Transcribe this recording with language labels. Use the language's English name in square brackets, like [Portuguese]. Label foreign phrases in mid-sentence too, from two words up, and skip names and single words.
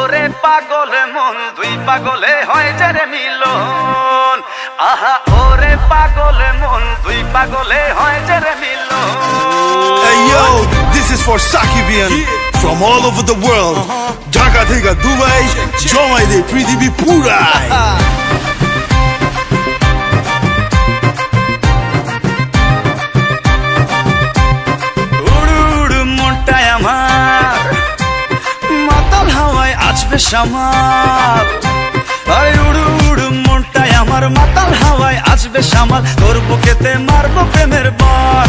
[Bangla] পাগলে মন দুই পাগলে হয় যে রে মিলন আহা ওরে পাগলে মন দুই পাগলে হয় যে রে মিলন [English] Hey yo, this is for Sakibian from all over the world. [Bangla] ঢাকা থেকা দুবাই, জমাই দে পৃথিবী পুরাই. শামাল আরে উড়ু উড়ু মনটাই আমার মাতাল হাওয়ায় আসবে শামাল তোর বুকেতে মারবো প্রেমের বান